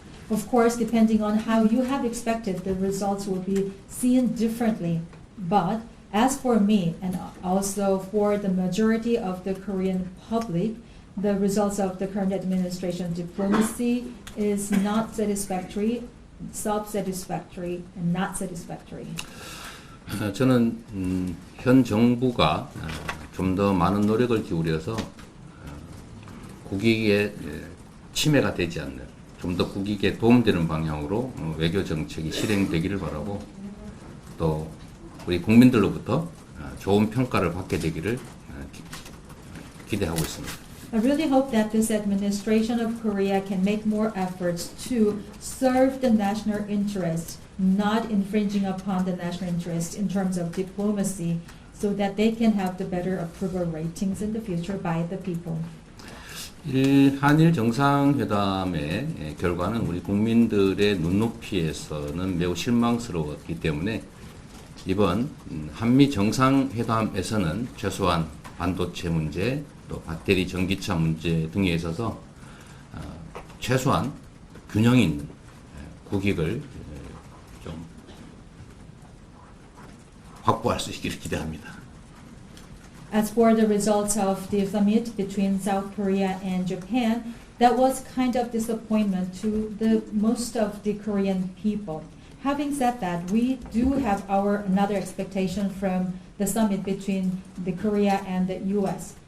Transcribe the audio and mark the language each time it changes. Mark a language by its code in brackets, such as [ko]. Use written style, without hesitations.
[en] Of course, depending on how you have expected, the results will be seen differently. But as for me, and also for the majority of the Korean public, the results of the current administration diplomacy is not satisfactory, self-satisfactory, and not satisfactory. [ko] 저는 현 정부가 좀 더 많은 노력을 기울여서 국익에 침해가 되지 않는, 좀 더 국익에 도움되는 방향으로 외교 정책이 실행되기를 바라고 또 우리 국민들로부터 좋은 평가를 받게 되기를 기대하고 있습니다. [en] I really hope that this administration of Korea can make more efforts to serve the national interest, not infringing upon the national interest in terms of diplomacy, so that they can have the better approval ratings in the future by the people. [ko] 한일 정상회담의 결과는 우리 국민들의 눈높이에서는 매우 실망스러웠기 때문에 이번 한미 정상회담에서는 최소한 반도체 문제, 또 배터리 전기차 문제 등에 있어서 최소한 균형 있는 국익을 좀 확보할 수 있기를 기대합니다. [en] As for the results of the summit between South Korea and Japan, that was kind of disappointment to the most of the Korean people. Having said that, we do have another expectation from the summit between the Korea and the U.S.